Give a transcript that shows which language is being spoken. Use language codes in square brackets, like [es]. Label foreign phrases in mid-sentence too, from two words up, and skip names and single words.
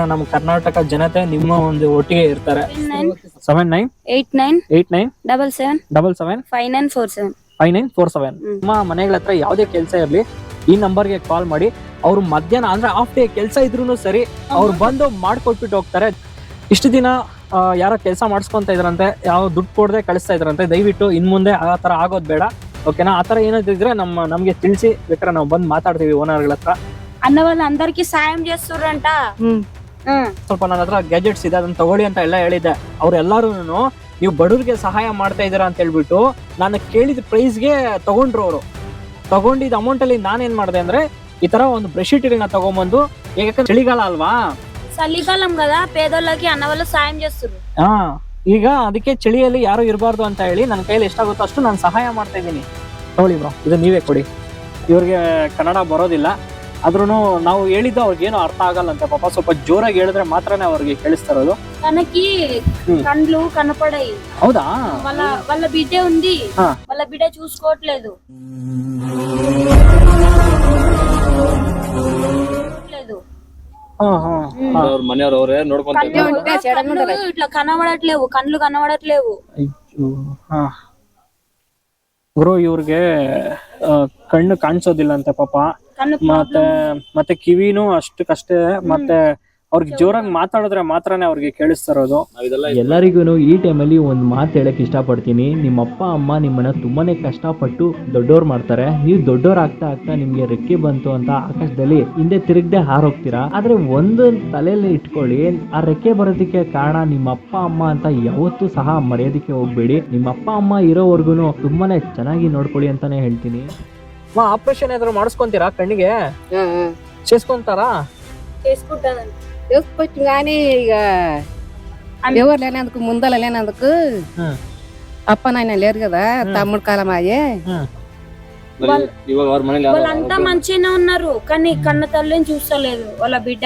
[kn] ನಮ್ಮ ಕರ್ನಾಟಕ ಜನತೆ ನಿಮ್ಮ ಒಂದು ಒಟ್ಟಿಗೆ ಇರ್ತಾರೆ. 798977775947 ನಿಮ್ಮ ಮನೆಗಳ ಹತ್ರ ಯಾವುದೇ ಕೆಲಸ ಇರ್ಲಿ, ಈ ನಂಬರ್ಗೆ ಕಾಲ್ ಮಾಡಿ. ಅವ್ರು ಮಧ್ಯಾಹ್ನ ಅಂದ್ರೆ [en] half day [kn] ಕೆಲಸ ಇದ್ರು ಸರಿ, ಅವ್ರು ಬಂದು ಮಾಡ್ಕೊಟ್ಬಿಟ್ಟು ಹೋಗ್ತಾರೆ. ಇಷ್ಟು ದಿನ ಯಾರೋ ಕೆಲಸ ಮಾಡಿಸ್ಕೊಂತ ಇದ್ರಂತೆ, ಯಾವ ದುಡ್ಡು ಕೊಡದೆ ಕಳಿಸ್ತಾ ಇದ್ರಂತೆ. ದಯವಿಟ್ಟು ಇನ್ ಮುಂದೆ ಆ ತರ ಆಗೋದ್ ಬೇಡ. [te] ఓకేనా? [kn] ఆ ತರ ఏనైతే నಮಗೆ ತಿಳಿಸಿ ಬೇಕಾದ್ರೆ ನಾವು ಬಂದು ಮಾತಾಡ್ತೀವಿ ಓನರ್ಗಳ ಹತ್ರ. [te] అన్న వాళ్ళు అందరికి సాయం చేస్తుర్రంట. [kn] ಸ್ವಲ್ಪ ನನ್ನ ಹತ್ರ ಗ್ಯಾಜೆಟ್ಸ್ ಇದೆ, ಅದನ್ನ ತಗೊಳ್ಳಿ ಅಂತ ಎಲ್ಲ ಹೇಳಿದ್ದೆ. ಅವ್ರೆಲ್ಲಾರು ನೀವು ಬಡವ್ರಿಗೆ ಸಹಾಯ ಮಾಡ್ತಾ ಇದ್ದೀರಾ ಅಂತ ಹೇಳ್ಬಿಟ್ಟು ನಾನು ಕೇಳಿದ ಪ್ರೈಸ್ಗೆ ತಗೊಂಡ್ರು. ಅವರು ತಗೊಂಡಿದ್ದ ಅಮೌಂಟ್ ಅಲ್ಲಿ ನಾನೇನ್ ಮಾಡಿದೆ ಅಂದ್ರೆ ಈ ತರ ಒಂದು ಬ್ರಷ್ ಶೀಟ್ಗಳನ್ನ ತಗೊಂಡ್ಬಂದು, ಯಾಕಂದ್ರೆ ಚಳಿಗಾಲ ಅಲ್ವಾ, [te] చలికాలం కదా, పేదోళ్ళకి అన్న వాళ్ళు సాయం చేస్తున్నారు. [kn] ಈಗ ಅದಕ್ಕೆ ಚಳಿಯಲ್ಲಿ ಯಾರು ಇರಬಾರ್ದು ಅಂತ ಹೇಳಿ ನನ್ನ ಕೈಯಲ್ಲಿ ಎಷ್ಟಾಗುತ್ತೋ ಅಷ್ಟು ನಾನು ಸಹಾಯ ಮಾಡ್ತಾ ಇದ್ದೀನಿ. ತಗೊಳ್ಳಿ ಬ್ರೋ, ಇದು ನೀವೇ ಕೊಡಿ. ಇವ್ರಿಗೆ ಕನ್ನಡ ಬರೋದಿಲ್ಲ, ಆದ್ರೂ ನಾವು ಹೇಳಿದ್ದು ಅವ್ರಿಗೇನು ಅರ್ಥ ಆಗಲ್ಲಂತೆ. ಪಾಪ ಸ್ವಲ್ಪ ಜೋರಾಗಿ ಹೇಳಿದ್ರೆ ಮಾತ್ರನೇ ಅವ್ರಿಗೆ ಕೇಳಿಸ್ತಾ ಇರೋದು. [te] తనకి కండ్లు కనపడాయి. [kn] ಹೌದಾ? [te] వాళ్ళ బిడ్డ ఉంది, వాళ్ళ బిడ్డ చూసుకోవట్లేదు. ఇట్లా కనబడట్లేవు, కండ్లు కనబడట్లేవు. [kn] ಗುರು ಇವ್ರಿಗೆ ಕಣ್ಣು ಕಾಣಿಸೋದಿಲ್ಲ ಅಂತೆ ಪಾಪ. ಮತ್ತೆ ಕಿವಿನೂ ಅಷ್ಟಕ್ಕಷ್ಟೇ. ಮತ್ತೆ ಅವ್ರಿಗೆ ಜೋರಾಗಿ ಮಾತಾಡಿದ್ರೆ ಮಾತ್ರನೇ ಅವ್ರಿಗೆ ಕೇಳಿಸ್ತಾ ಇರೋದು. ಎಲ್ಲರಿಗೂ ಈ ಟೈಮಲ್ಲಿ ಒಂದು ಮಾತು ಹೇಳಕ್ ಇಷ್ಟಪಡ್ತೀನಿ. ನಿಮ್ಮ ಅಪ್ಪ ಅಮ್ಮ ನಿಮ್ಮನ್ನ ತುಂಬಾನೇ ಕಷ್ಟಪಟ್ಟು ದೊಡ್ಡೋರ್ ಮಾಡ್ತಾರೆ. ನೀವು ದೊಡ್ಡೋರ್ ಆಗ್ತಾ ಆಗ್ತಾ ನಿಮ್ಗೆ ರೆಕ್ಕೆ ಬಂತು ಅಂತ ಆಕಾಶದಲ್ಲಿ ಹಿಂದೆ ತಿರುಗದೆ ಹಾರೋಗ್ತೀರಾ. ಆದ್ರೆ ಒಂದು ತಲೆಯಲ್ಲಿ ಇಟ್ಕೊಳ್ಳಿ, ಆ ರೆಕ್ಕೆ ಬರೋದಕ್ಕೆ ಕಾರಣ ನಿಮ್ಮ ಅಪ್ಪ ಅಮ್ಮ ಅಂತ ಯಾವತ್ತೂ ಸಹ ಮರೆಯೋದಕ್ಕೆ ಹೋಗ್ಬೇಡಿ. ನಿಮ್ಮ ಅಪ್ಪ ಅಮ್ಮ ಇರೋವರ್ಗುನು ತುಂಬಾನೇ ಚೆನ್ನಾಗಿ ನೋಡ್ಕೊಳ್ಳಿ ಅಂತಾನೆ ಹೇಳ್ತೀನಿ. ಆಪರೇಷನ್ ಏನಾದ್ರು ಮಾಡಿಸ್ಕೊಂತೀರಾ ಕಣ್ಣಿಗೆ? [te] చేసుకుంటారా? చేసుకుంటానండి. చేసుకొచ్చు కానీ ఇక ఎవరు లేనందుకు ముందల లేనందుకు అప్ప నాయన లేరు కదా, తమ్ముడు కాలం అయ్యే. వాళ్ళంతా మంచిగానే ఉన్నారు, కానీ కన్న తల్లిని చూస్తలేదు వాళ్ళ బిడ్డ.